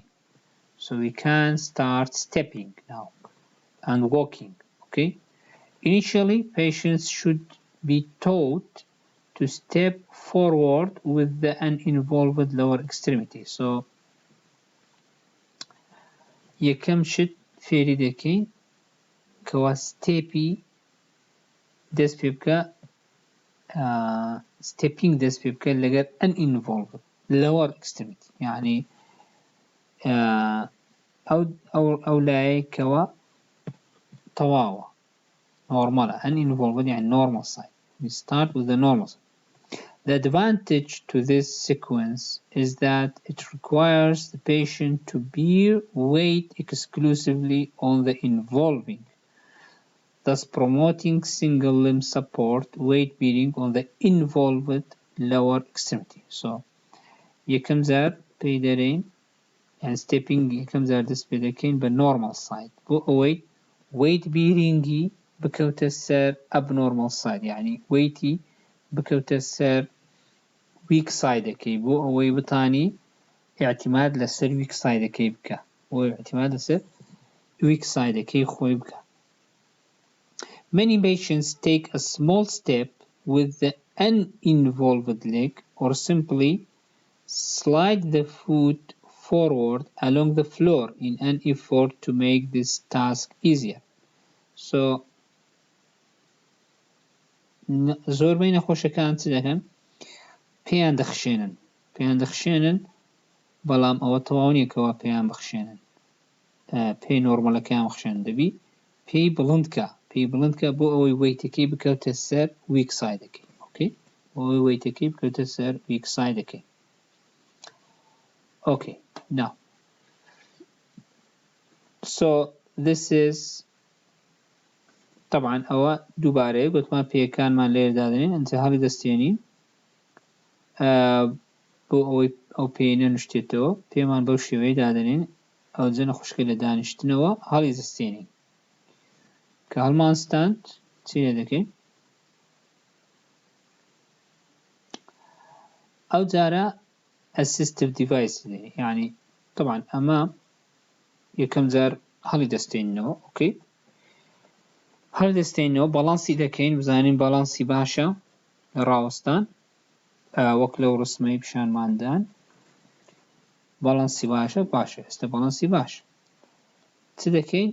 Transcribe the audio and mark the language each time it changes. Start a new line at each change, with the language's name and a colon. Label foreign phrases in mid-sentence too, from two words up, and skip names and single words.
English: So we can start stepping now and walking. Okay. Initially, patients should be taught to step forward with the uninvolved lower extremity.
Central Kurdish: So یەکەم شت فێری دەکەین کەوا ستێپی دەست پێ بکە، ستێپینگ دەست پێ بکە لەگەر
English: uninvolved lower extremity،
Central Kurdish: یعنی ئەو لایەی کەوا تەواوە نۆرمالە،
English: uninvolved یعنی normal side. We start with the normal side. The advantage to this sequence is that it requires the patient to bear weight exclusively on the involving, thus promoting single limb support weight bearing on the involved lower extremity. So یەکەم جار پێی دەرێن، یعنی stepping یەکەم جار دەست پێ دەکەین بە normal side بۆ ئەوەی weight bearingi بکەوتە سەر abnormal side، یعنی weighتی بکەوتە سەر weak sideەکەی بۆ ئەوەی بتانی اعتماد لەسەر weak sideەکەی بکە، بۆ اعتماد لەسەر weak sideەکەی خۆی بکە. Many patients take a small step with the uninvolved leg or simply slide the foot forward along the floor in an effort to make this task easier.
Central Kurdish: So زۆربەی نەخۆشەکان چ دەکەن؟ پێیان دەخشێنن بەڵام ئەوە تەواو نییە کەوا پێیان بخشێنن، پێی نۆرمەلەکەیان بخشێنن، دەبی پێی بڵندکە بۆ ئەوەی وەیتەکەی بکەوتە سەر
English: weak sideەکەی. Okay?
Central Kurdish: ئەوەی وەیتەکەی بکەوتە سەر
English: weak sideەکەی. Okay, now so this is
Central Kurdish: طبعا ئەوە دووبارەیە گوتمان پێیەکانمان لێرە دادنین ئەنجا هەڵی دەستێنین بۆ ئەوەی ئەو پێی نەنوشتێتەوە، پێمان بەو شێوەیە دادنین ئەو جە نەخۆشکە لە دانیشتنەوە هەڵی دەستێنین کە هەڵمانستاند چی لێ دەکەین؟ ئەو جارە
English: assistive device
Central Kurdish: دێنین، یعنی طبعا ئەمە یەکەم جار هەڵی دەستێنینەوە. ئۆکەی، هەڵی دەستێنینەوە بەڵانسی دەکەین، بزانین بەڵانسی باشە لە ڕاوەستان وەک لەو ڕسمەی پیشانماندان بەڵانسی باشە ئێستا بەڵانسی باش چ دەکەین؟